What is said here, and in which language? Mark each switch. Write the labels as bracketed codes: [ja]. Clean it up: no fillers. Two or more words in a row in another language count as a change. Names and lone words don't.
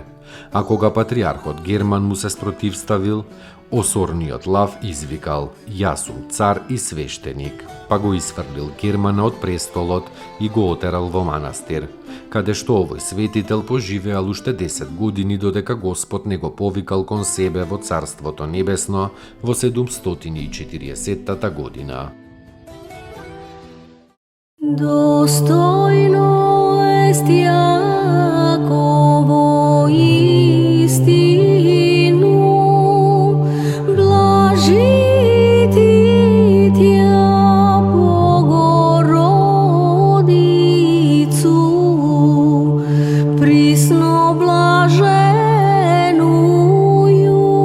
[mk] А кога патриархот Герман му се спротивставил, осорниот Лав извикал: "Јас сум цар и свештеник", па го исфрлил Германа од престолот и го отерал во манастир, каде што овој светител поживеал уште 10 години додека Господ не го повикал кон себе во Царството Небесно во 740 година. [cu] Достојно ест Јаково истину, блажити Тја Богородицу, присно блаженују